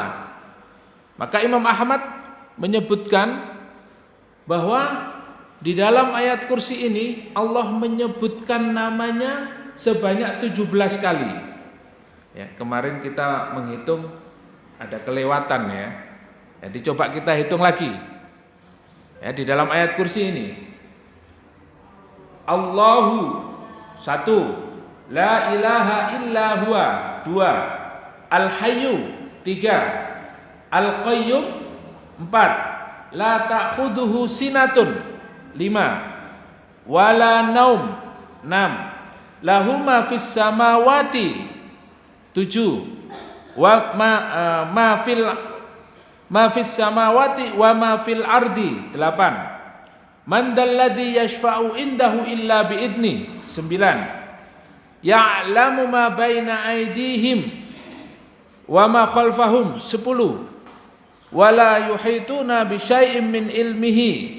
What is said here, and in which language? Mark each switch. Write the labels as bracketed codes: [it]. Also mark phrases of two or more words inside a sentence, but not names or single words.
[id] Maka Imam Ahmad menyebutkan bahwa di dalam ayat kursi ini Allah menyebutkan namanya sebanyak 17 kali. Ya, kemarin kita menghitung ada kelewatan ya. Jadi coba kita hitung lagi. Ya, di dalam ayat kursi ini [ar] الله 1، لا إله إلا هو 2، الحي 3، القيوم 4، لا تأخذه سنة 5، ولا نوم 6، له ما في السماوات 7، وما في السماوات وما في الأرض 8، من ذا الذي يشفع عنده إلا بإذنه 9، يعلم ما بين أيديهم وما خلفهم 10، ولا يحيطون بشيء من علمه